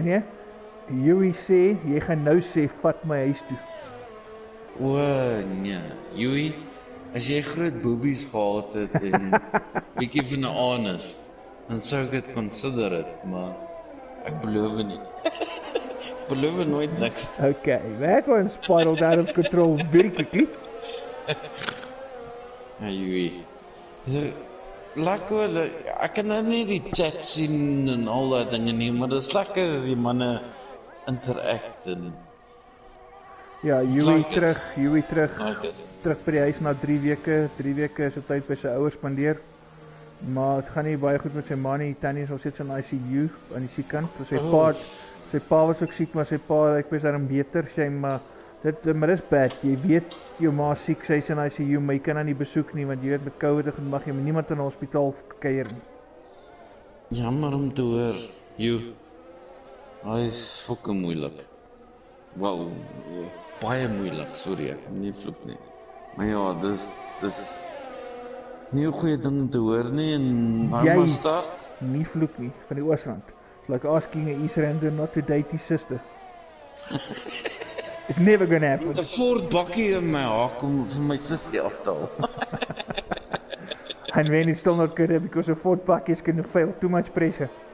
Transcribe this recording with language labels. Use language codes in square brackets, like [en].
[af] Nee. Joey sê, jy gaan nou sê, vat my huis toe. O, nee. Joey, as jy groot boobies gehad het en bietjie van 'n anus, dan sou ek dit consider het, maar ek beloof nie. Beloof nooit niks. [en] Okay, that one spiraled out of control very quickly. [af] Ja, Joey. So, lekker, ek kan nou nie die chat sien en al daai dinge nie, maar dit is lekker as die manne interact en Ja, Joey terug, [en] like [af] terug by die huis na 3 weke. 3 weke is op tyd by sy ouers spandeer. Maar het gaan nie baie goed met sy ma nie. Tannie is nog steeds in ICU aan die siekkant. Sy pa was ook siek, maar sy pa ek was daarom beter. Maar dis bad. Jy weet jou ma siek, sy is in ICU, maar jy kan haar nie besoek nie, want jy weet met COVID mag jy niemand in 'n hospitaal kuier nie. Jammer om te hoor, hy is fucking moeilik. Wel, baie moeilik, sorry, ek kan nie vloek nie. Maar ja, dis nie 'n goeie ding om te hoor nie en waarom start? Nie vloek nie, van die Oosrand. [en] It's like asking a Eastrander not to date his sister. It's never gonna happen. [af] Met 'n Ford bakkie in my haak om vir my sussie af te haal. [en] And when it's still not good because a Ford bakkie is going to fail, too much pressure.